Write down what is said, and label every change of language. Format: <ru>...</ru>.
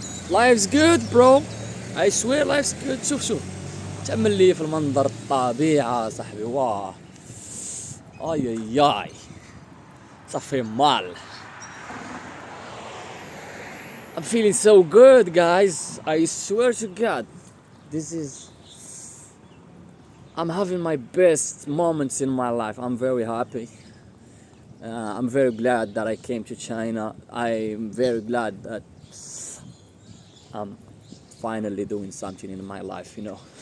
<en>Life's good bro, I swear life's good.</en> <ar>شوف تأمل لي في المنظر، الطبيعة صاحبي، واه اي صافي مال.</ar> <en>I'm feeling so good guys, I swear to God, this is, I'm having my best moments in my life. I'm very happy. I'm very glad that I came to China. I'm very glad that I'm finally doing something in my life, you know.</en>